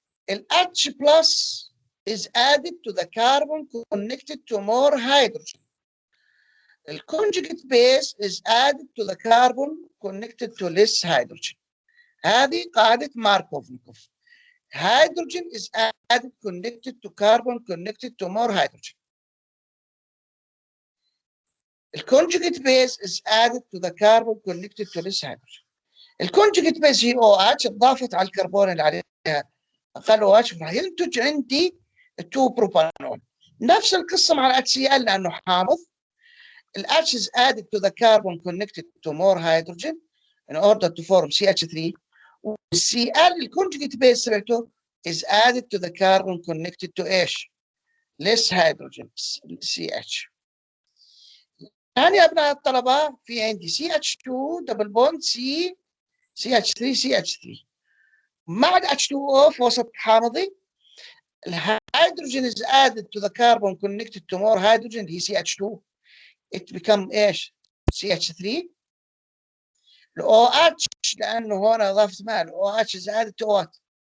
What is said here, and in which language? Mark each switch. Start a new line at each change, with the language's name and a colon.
English: H plus is added to the carbon connected to more hydrogen. The conjugate base is added to the carbon connected to less hydrogen.
Arabic: هذه قاعدة Markov-Nikov.
English: Hydrogen is added connected to carbon connected to more hydrogen. The conjugate base is added to the carbon connected to less hydrogen.
Arabic: الكونجكت بيس هي OH اضافت على الكربون اللي عليها اقل OH راح ينتج عندي 2 بروبانول. نفس القصه مع ال HCl لانه حامض.
English: ال H is added to the carbon connected to more hydrogen in order to form CH3.
Arabic: وال Cl الكونجكت بيس تبعته
English: is added to the carbon connected to ايش؟ less hydrogen CH.
Arabic: يعني يا ابناء الطلبه في عندي CH2 دبل بوند CH3 مع ال H2O في وسط حامضي.
English: الهيدروجين is added to the carbon connected to more hydrogen هي CH2. it become ايش؟ CH3. ال OH لانه هنا اضافت ماء ال OH is added to what؟